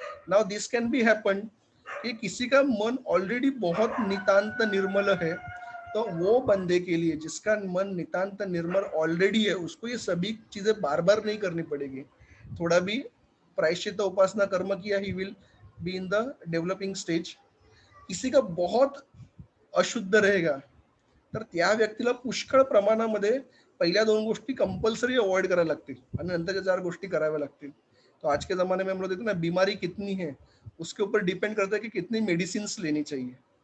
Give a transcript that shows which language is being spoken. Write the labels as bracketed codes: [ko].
[en] now this can be happen [hi] कि किसी का मन ऑलरेडी बहुत नितांत निर्मल है, तो वो बंदे के लिए जिसका मन नितांत निर्मल ऑलरेडी है, उसको ये सभी चीजें बार बार नहीं करनी पड़ेगी. थोड़ा भी प्रायश्चित उपासना कर्म किया, [en] He will be in the developing stage. [hi] किसी का बहुत अशुद्ध रहेगा, [mr] तर त्या व्यक्तीला पुष्कळ प्रमाणामध्ये पहिल्या 2 गोष्टी कंपल्सरी अवॉइड करायला लागतील आणि नंतरच्या 4 गोष्टी कराव्या लागतील. [hi] तो आज के ज़माने में हम लोग देखते हैं ना, बीमारी कितनी है उसके ऊपर डिपेंड करता है कि कितनी मेडिसिन लेनी चाहिए.